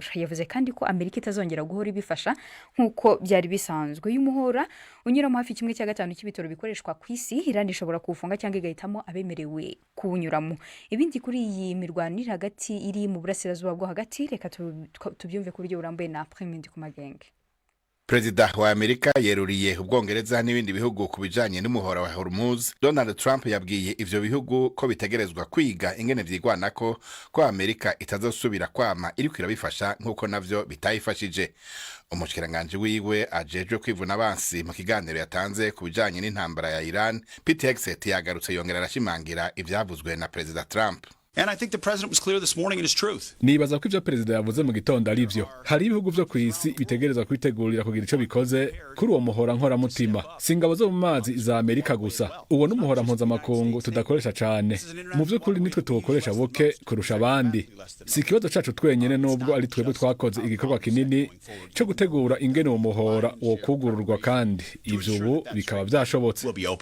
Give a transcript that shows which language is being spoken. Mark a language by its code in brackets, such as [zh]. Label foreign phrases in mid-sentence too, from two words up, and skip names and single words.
[rw] Yavuze kandi ko Amerika itazongera guhora ibifasha nk'uko byari bisanzwe. Uyu muhora unyuramo hafi 1/5 cy'ibitoro bikoreshwa ku isi. Iran ishobora kuwufunga cyangwa igahitamo abemerewe kuwunyuramo. Ibindi kuri iyi mirwano iri hagati iri mu burasirazuba bwo hagati, reka tubyumve ku buryo burambuye na Premier Kumagenge. [rn] Perezida wa Amerika yeruriye Ubwongereza n'ibindi bihugu kubijanye n'umuhora wa Hormuz. Donald Trump yabwiye ivyo bihugu ko bitegerezwa kwiga ingene vyigwanako ko Amerika itazosubira kwama iri kwirabifasha nk'uko navyo bitayifashije. Umushikiranganje wiwe ajejwe kwivuna abansi mu kiganiro yatanze kubijanye n'intambara ya Iran, Peter Hegseth yagarutse yongera arashimangira ivyavuzwe na Perezida Trump. [en] And I think the president was clear this morning in his truth. [rn] Nibaza ko ivyo perezida yavuze mu gitondo ari byo. Hari ibihugu vyo kwisi bitegerezwa kwitegurira kugira ico bikoze kuri uwo muhora nkora mutima. Singabo zo mu mazi za Amerika gusa. Uwo n'umuhora mpuzamakungu tudakoresha cane. Mu vy'ukuri nitwe tuwukoresha buke kurusha abandi. Si ikibazo cacu twenyene nubwo ari twebwe twakoze igikorwa kinini cyo gutegura ingene uwo muhora wo kugururwa, kandi ivyo ubu bikaba vyashobotse.